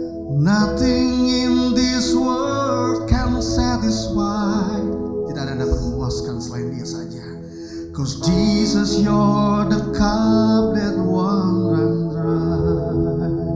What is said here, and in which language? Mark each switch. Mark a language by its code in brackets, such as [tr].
[en] Nothing in this world can satisfy. [id] Tidak ada yang dapat memuaskan selain Dia saja. [en] 'Cause Jesus, you're the cup that won't run dry.